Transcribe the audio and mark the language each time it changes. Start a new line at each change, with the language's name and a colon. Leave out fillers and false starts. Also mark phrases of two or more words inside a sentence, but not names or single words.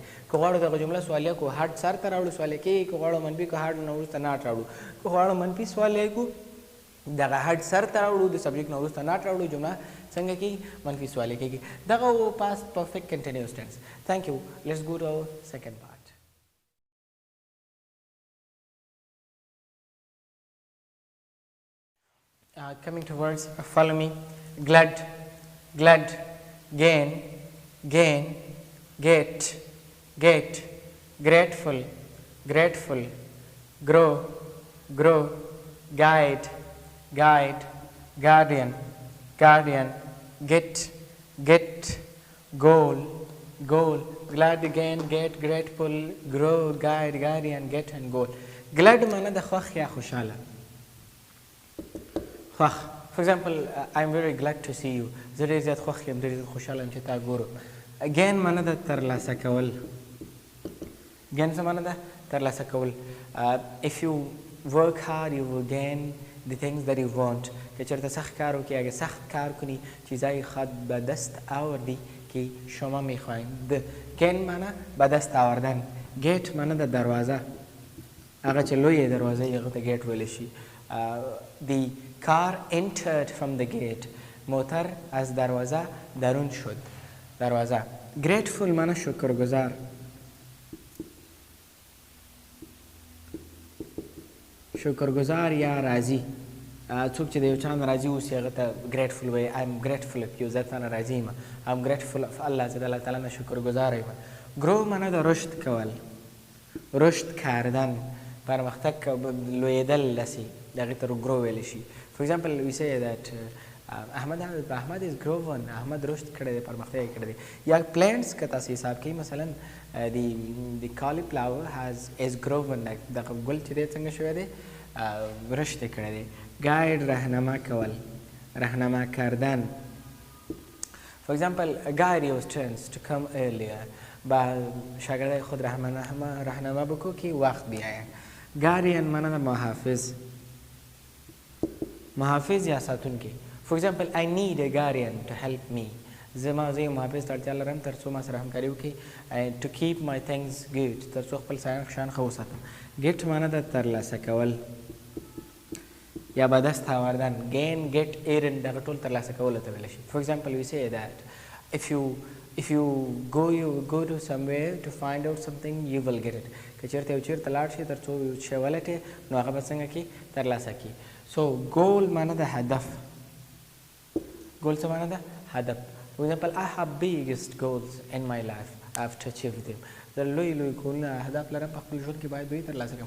Pashto: که غواړو دغه جمله سوالیه کو هډ سر ته راوړو سوالیه کېږي. که غواړو منفي کو هډ نه وروسته ناټ راوړو. که غواړو منفي سوالیه کو دغه هډ سر ته راوړو د سبجیکټ نه وروسته ناټ راوړو جمله څنګه کېږي منفي سوالیه کېږي.
English: دغه past perfect continuous tense. thank you. let's go to our second part. Coming to words, follow me. Glad, glad, gain, gain, get, get, grateful, grateful, grow, grow, guide, guide, guardian, guardian, get, get, goal, goal. Glad, gain, get, grateful, grow, guide, guardian, get and goal.
Pashto: Glad معنی د خوښ یا خوشحاله. خوښ.
English: For example, I'm very glad to see you.
Pashto: زه ډېر زیات خوښ یم ډېر زیات خوشحاله یم چې تا ګورو. gain معنی د ترلاسه کول. gain څه معنی ده؟ ترلاسه کول.
English: If you work hard you will gain the things that you want.
Pashto: که چرته سخت کار وکړی
Persian: اگه سخت کار کنی چیزای خود به دست آوردی که شما میخواهید. gain معنی به دست آوردن. gate
Pashto: معنی د دروازه. هغه چې لویې دروازه یې هغه ته gate ویلی شي.
English: The car entered from the gate.
Persian: موتر از دروازه درون شد. دروازه.
Pashto: grateful معنی شکرگزار. شکرگزار یا راضی. څوک چې د یو چا نه راضي اوسي هغه ته grateful وایي.
English: I'm grateful of you.
Pashto: زه تا نه راضي یم.
English: I'm grateful of Allah.
Pashto: زه د الله تعالی نه شکرگزار یم. grow معنی د رشد کول.
Persian: رشد کردن.
Pashto: پرمختګ لویدل لسی دغه ته grow ویلی شي.
English: For example, we say that Ahmad is grown.
Pashto: احمد رشد کړی دی پرمختګ یې کړی دی. یا plants که تاسو حساب کوئ مثلا
English: the cauliflower is grown.
Pashto: دغه ګل چې دی څنګه شوی دی رشد یې کړی دی. guide رهنما کول.
Persian: رهنما کردن.
English: For example, guide your students to come earlier.
Persian: با شاگردای خود رهنما بکو که وقت بیاین.
Pashto: guardian معنی محافظ. محافظ یا ساتونکی.
English: For example, I need a guardian to help me.
Pashto: زه یو محافظ ته اړتیا لرم تر څو ما سره همکاري وکړي
English: to keep my things good.
Pashto: تر څو خپل شیان ښه وساتم. get معنی د ترلاسه کول یا
Persian: به دست آوردن.
English: gain, get, earn
Pashto: دغه ټول ترلاسه کولو ته ویلی شي.
English: For example, we say that if you go to somewhere to find out something you will get it.
Pashto: که چېرته یو چېرته لاړ شي تر څو یو شی ولټې نو هغه به څنګه کړي ترلاسه کړي. So goal معنی د هدف. goal څه معنی ده؟ هدف.
English: For example, I have biggest goals in my life. I have to achieve them.
Pashto: زه لوی لوی کارونه اهداف لرم په خپل ژوند کې باید دوی ترلاسه کړم.